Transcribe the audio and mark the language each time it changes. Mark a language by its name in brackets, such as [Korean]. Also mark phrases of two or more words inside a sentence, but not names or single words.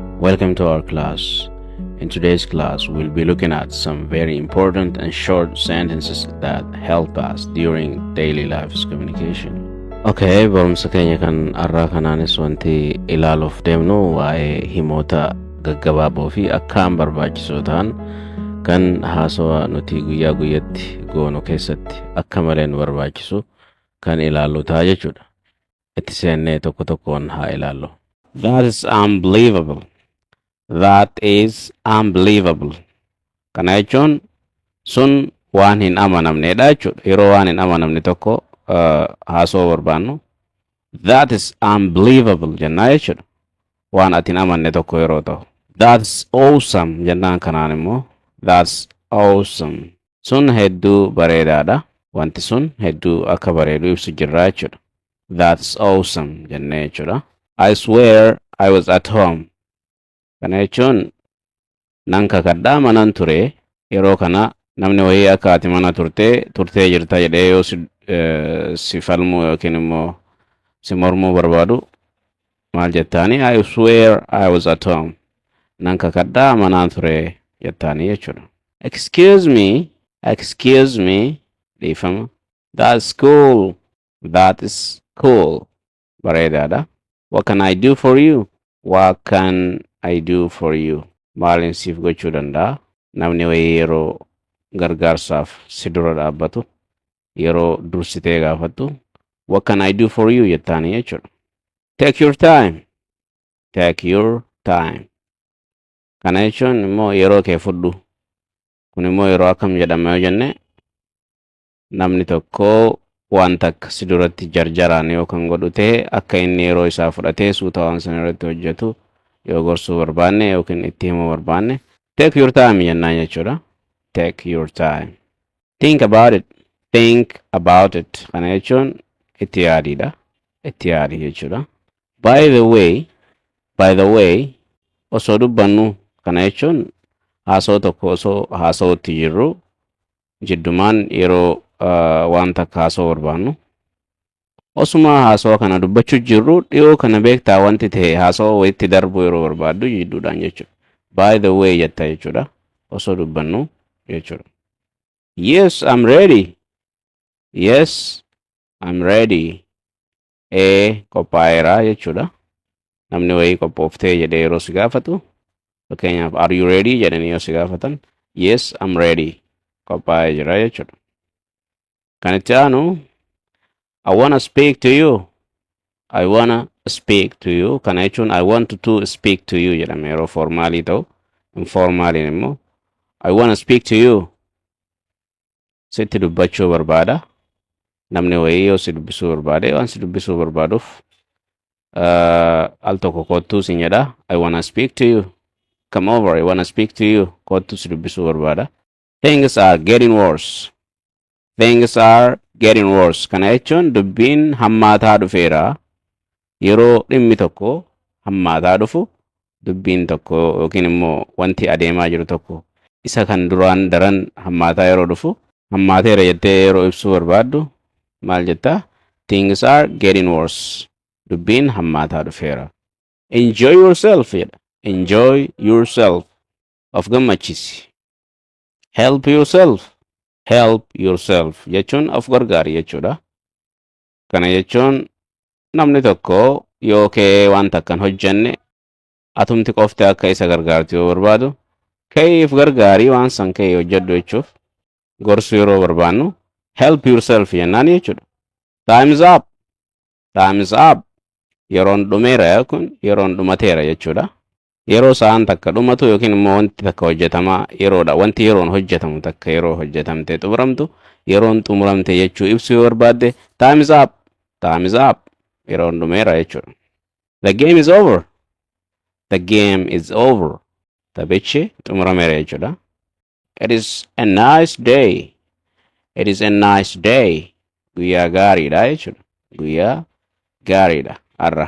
[English] Welcome to our class. In today's class, we'll be looking at some very important and short sentences that help us during daily life's communication. [Oromo] Okay, barumsa keenya kan arraa kanaanis wanti ilaaluuf deemnu waa'ee himoota gaggabaaboo fi akkaan barbaachisoo ta'an kan haasawaa nuti guyyaa guyyatti goonu keessatti akka malee nu barbaachisu kan ilaallu ta'a jechuudha. Itti seennee tokko tokkoon haa ilaallu. [English] That is unbelievable. That is unbelievable. [Oromo] Kana jechuun sun waan hin amanamneedha jechuudha. Yeroo waan hin amanamne tokko haasoo barbaannu [English] that is unbelievable [Oromo] jennaa jechuudha. Waan ati hin amanne tokko yeroo ta'u. [English] That's awesome [Oromo] jennaan kanaan immoo [English] that's awesome. [Oromo] Sun hedduu bareedaadha. Wanti sun hedduu akka bareedu ibsu jirra jechuudha. That's awesome jennee jechuudha. [English] I swear I was at home. [Oromo] Kana jechuun nan kakadhaa manan ture yeroo kana namni wayii akka ati mana turtee jirta jedhee yoo si falmuu yookiin immoo si mormuu barbaadu maal jettaani [English] I swear I was at home. [Oromo] Nan kakadhaa manan ture jettaani jechuudha. [English] Excuse me dhiifama. That's cool. That is cool. Bareedaadha. What can I do for you? What can I do for you? [Oromo] Maalin siif gochuu danda'a? Namni wayii yeroo gargaarsaaf si dura dhaabbatu yeroo dursitee gaafattu [English] what can I do for you [Oromo] jettaani jechuudha. [English] Take your time. Take your time. [Oromo] Kana jechuun immoo yeroo kee fudhu. Kun immoo yeroo akkam jedhama yoo jenne namni tokko waan takka si duratti jarjaraan yookaan godhu ta'e akka inni yeroo isaa fudhatee suuta waan sana irratti hojjetu yoo gorsuu barbaanne yookiin itti himuu barbaanne [English] take your time [Oromo] jennaan jechuudha. [English] Take your time. Think about it. Think about it. [Oromo] Kana jechuun itti yaadiidha. Itti yaadi jechuudha. [English] By the way, [Oromo] osoo dubbannu kana jechuun haasoo tokko osoo haasootti jirru jiddumaan yeroo waan takka haasoo barbaannu osuma haasoo kana dubbachuu jirru dhiyoo kana beektaa wanti ta'e haasoo wayitti darbu yeroo barbaaddu jidduudhaan jechuudha. [English] By the way [Oromo] jetta jechuudha. Osoo dubbannu jechuudha. [English] Yes, I'm ready. Yes, I'm ready. [Oromo] Qophaa'eera jechuudha. Namni wayii qophooftee jedhee yeroo si gaafatu fakkeenyaaf [English] are you ready [Oromo] jedhanii yoo si gaafatan [English] yes, I'm ready. [Oromo] Qophaa'ee jira jechuudha. Kan itti aanu [English] I wanna speak to you. I wanna speak to you. [Oromo] Kana jechuun [English] I want to speak to you [Oromo] jedhama yeroo formaalii ta'u. Informaaliin immoo [English] I wanna speak to you. [Oromo] Sitti dubbachuu barbaada. Namni wayii yoo si dubbisuu barbaade waan si dubbisuu barbaaduuf al tokko kottuu sin jedha [English] I wanna speak to you. Come over, I wanna speak to you. [Oromo] Kottuu si dubbisuu barbaada. [English] Things are getting worse. Things are getting worse. [Oromo] Kana jechuun dubbiin hammaataa dhufeera. Yeroo dhimmi tokko hammaataa dhufu dubbiin tokko yookiin immoo wanti adeemaa jiru tokko isa kan duraan daran hammaataa yeroo dhufu hammaateera jettee yeroo ibsuu barbaaddu maal jettaa? [English] Things are getting worse. [Oromo] Dubbiin hammaataa dhufeera. [English] Enjoy yourself jedha. Enjoy yourself. [Oromo] Of gammachiisi. [English] Help yourself. Help yourself [Oromo] jechuun of gargaari jechuudha. Kana jechuun namni tokko yoo kee waan takkan hojjenne atumti qofte akka isa gargaartu yoo barbaadu keef gargaarii waan san kee hojjedhu jechuuf gorsu yeroo barbaannu [English] help yourself [Oromo] jennaan jechuudha. [English] Time's up. Time's up. [Oromo] Yeroon dhumeera kun yeroon dhumateera jechuudha. Yeroo sa'aan takka dhumatu yookiin immoo wanti takka hojjetamaa yeroodha. Wanti yeroon hojjetamu takka yeroo hojjetamtee xumuramtu yeroon xumuramte jechuu ibsu yoo barbaadde [English] time's up. Time's up. [Oromo] Yeroon dhumeera jechuudha. [English] The game is over. The game is over. [Oromo] Taphichi xumurameera jechuudha. [English] It is a nice day. It is a nice day. [Oromo] Guyyaa gaariidha jechuudha. Guyyaa gaariidha. Arra.